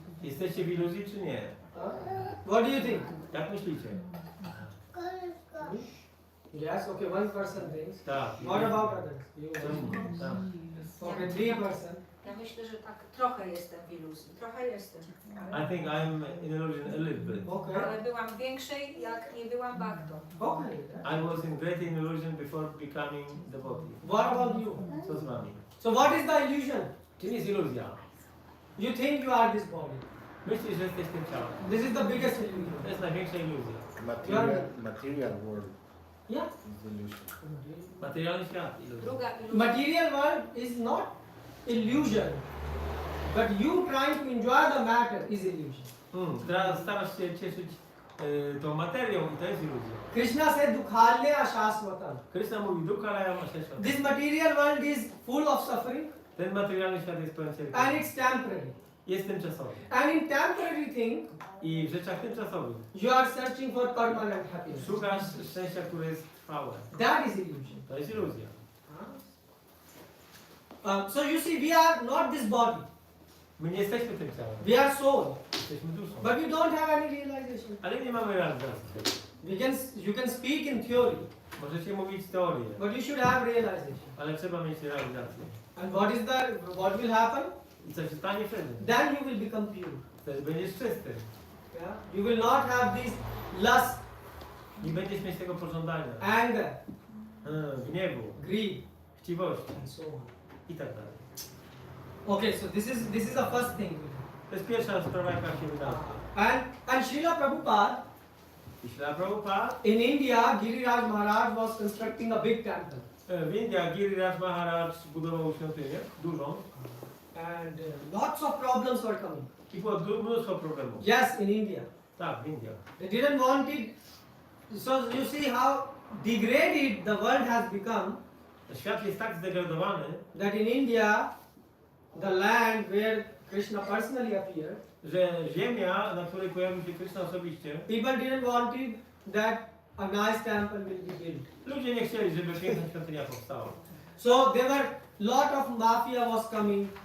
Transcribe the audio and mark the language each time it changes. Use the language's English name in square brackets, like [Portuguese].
[Polish] Jesteście w iluzji czy nie? [English] What do you think? [Polish] Jak myślicie? [English] Yes. Okay. One person thinks. [Polish] Tak. [English] What about others? You. [Polish] Tak. [English] Okay. 3%. [Polish] Ja myślę, że tak trochę jestem w iluzji. Trochę jestem. [English] I think I'm in illusion a little bit. Okay. [Polish] Ale byłam w większej, jak nie byłam Bhakto. [English] Okay. I was in great illusion before becoming devotee. What about you? [Polish] Co z wami? [English] So what is the illusion? [Polish] Czym jest iluzja? [English] You think you are this body. [Polish] Myślisz, że jesteś tym ciałem. [English] This is the biggest illusion. [Polish] To jest największa iluzja. [English] Material world Yeah. is illusion. [Polish] Materialny świat. Iluzja. Druga iluzja. [English] Material world is not illusion, but you trying to enjoy the matter is illusion. [Polish] Teraz starasz się cieszyć tą materią i to jest iluzja. [English] Krishna said, [Sanskrit] "Dukhalya shasvatam." [Polish] Krishna mówi, [Sanskrit] dukkha laya mashesha. [English] This material world is full of suffering [Polish] Ten materialny świat jest pełen [English] and [Polish] cierpienia. [English] it's temporary. [Polish] Jest tymczasowy. [English] And in temporary thing, [Polish] I w rzeczach tymczasowych [English] you are searching for permanent happiness. [Polish] szukasz szczęścia, które jest trwałe. [English] That is illusion. [Polish] To jest iluzja. [English] So you see, we are not this body. [Polish] My nie jesteśmy tym ciałem. [English] We are soul, [Polish] Jesteśmy duszą. [English] but we don't have any realization. [Polish] Ale nie mamy realizacji. [English] You can speak in theory, [Polish] Możecie mówić teorię, [English] but you should have realization. [Polish] ale trzeba mieć realizację. [English] And what will happen? [Polish] I co się stanie wtedy? [English] Then you will become pure. [Polish] Wtedy będziesz czysty. [English] Yeah? You will not have this lust, [Polish] Nie będziesz mieć tego pożądania, [English] anger, [Polish] gniewu, [English] greed, [Polish] chciwości [English] and so on. [Polish] i tak dalej. [English] Okay, so this is the first thing. [Polish] To jest pierwsza sprawa, jaka się wydarzy. [English] And Srila Prabhupada [Polish] I Śrila Prabhupada [English] in India, Giriraj Maharaj was constructing a big temple, [Polish] w Indiach Giriraj Maharaj budował świątynię dużą [English] and lots of problems were coming. [Polish] i było mnóstwo problemów. [English] Yes, in India, [Polish] Tak, w Indiach. [English] they didn't want it. So you see how degraded the world has become. [Polish] Świat jest tak zdegradowany, [English] That in India, the land where Krishna personally appeared, [Polish] że ziemia, na której pojawił się Krishna osobiście, [English] people didn't want it that a nice temple will be built. [Polish] ludzie nie chcieli, żeby piękna świątynia powstała. [English] So there were lot of mafia was coming,